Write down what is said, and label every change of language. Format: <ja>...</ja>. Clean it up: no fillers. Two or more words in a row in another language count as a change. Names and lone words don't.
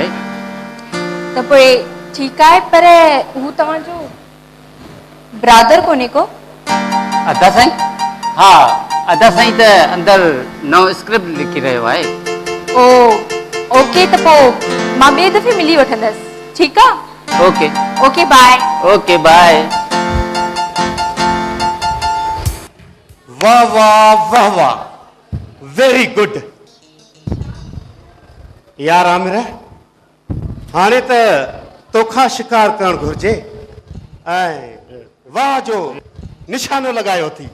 <sd>त पोइ ठीकु आहे, पर हू तव्हांजो ब्रादर कोन्हे को? अदा साईं? हा, अदा साईं त अंदरि नओं स्क्रिप्ट लिखी रहियो आहे। ओ ओके, त पोइ मां ॿिए दफ़े मिली वठंदसि। ठीकु आहे? ओके</sd> <en>Okay bye. Okay bye.</en> <sd>वाह वाह वाह वाह,</sd> <en>very good</en> <sd>यार आमिर, हाणे त तोखां शिकार करणु घुरिजे ऐं वाह जो निशानो लॻायो थी।</sd>